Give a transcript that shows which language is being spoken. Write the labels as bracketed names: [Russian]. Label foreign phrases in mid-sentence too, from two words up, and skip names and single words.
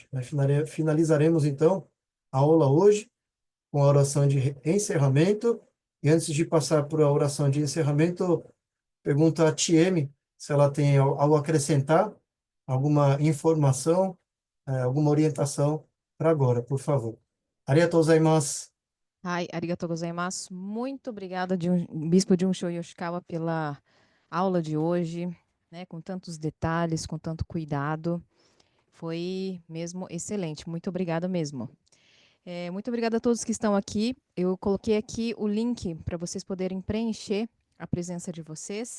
[Portuguese] Finalizaremos, então, a aula hoje com a oração de encerramento. E antes de passar para a oração de encerramento, pergunto a Tieme se ela tem algo a acrescentar, alguma informação, alguma orientação para agora, por favor. [Japanese] ありがとうございます. ありがとうございます. [Portuguese] Muito obrigada, Bispo Junsho Yoshikawa, pela aula de hoje, né, com tantos detalhes, com tanto cuidado. Foi mesmo excelente. Muito obrigada mesmo. Muito obrigada a todos que estão aqui. Eu coloquei aqui o link para vocês poderem preencher a presença de vocês.